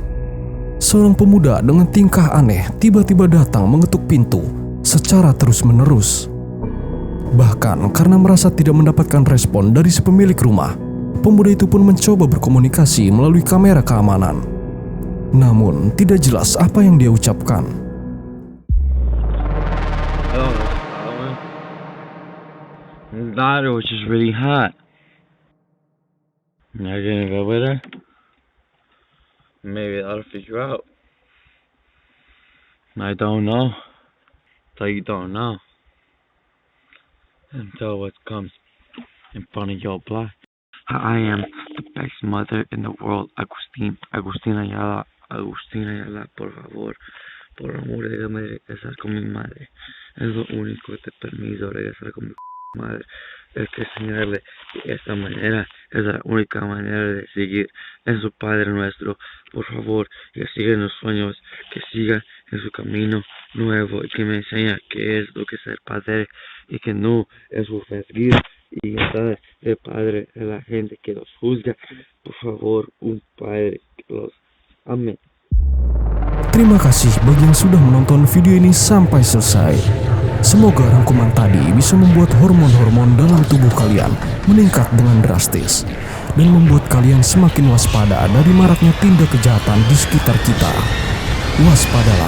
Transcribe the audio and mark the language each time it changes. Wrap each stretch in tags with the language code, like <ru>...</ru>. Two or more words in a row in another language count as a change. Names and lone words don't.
<id>Seorang pemuda dengan tingkah aneh tiba-tiba datang mengetuk pintu secara terus-menerus. Bahkan karena merasa tidak mendapatkan respon dari si pemilik rumah, pemuda itu pun mencoba berkomunikasi melalui kamera keamanan. Namun tidak jelas apa yang dia ucapkan.</id> <en>It was just really hot. Am I gonna go with her? Maybe that'll figure out. I don't know. So you don't know. Until what comes in front of your block. I am the best mother in the world,</en> <es>Agustina Ayala, por favor. Por amor, déjame regresar con mi madre. Es lo único que te permito, regresar con mi madre. Es que enseñarle de esta manera es la única manera de seguir en su Padre nuestro. Por favor, que siga en los sueños, que siga en su camino nuevo y que me enseñe qué es lo que es ser padre y que no es seguir y estar de padre de la gente que los juzga. Por favor, un padre que los ame.</es> <id>Terima kasih bagi yang sudah menonton video ini sampai selesai. Semoga rangkuman tadi bisa membuat hormon-hormon dalam tubuh kalian meningkat dengan drastis dan membuat kalian semakin waspada dari maraknya tindak kejahatan di sekitar kita.</id>